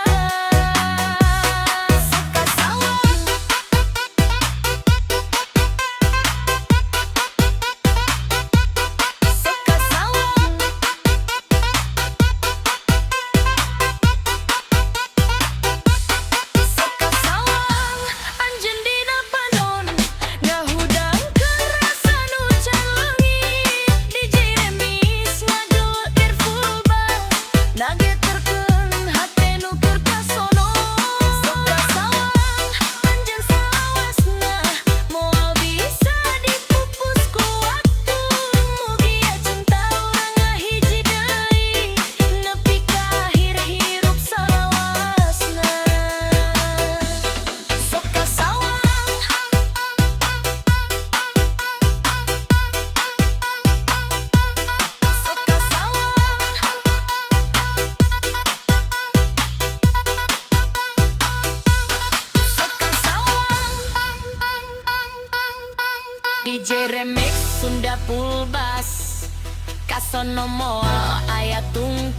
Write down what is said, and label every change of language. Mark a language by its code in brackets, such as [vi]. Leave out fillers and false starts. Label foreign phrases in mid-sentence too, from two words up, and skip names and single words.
[su] Sok kasawan, sok kasawan, sok kasawan anjeun dina panon ngahudangkeun rasa nu can leungit di Ceremix ngageleger [en] full bass [su] ngageterkeun hate nu keur kasono. Sok kasawan anjeun salawasna moal bisa dipupus ku waktu mugia cinta urang ngahiji deui nepi ka akhir hirup salawasna. Sok kasawan, sok kasawan, sok kasawan. DJ Remix Sunda [en] full bass [su] kasono moal aya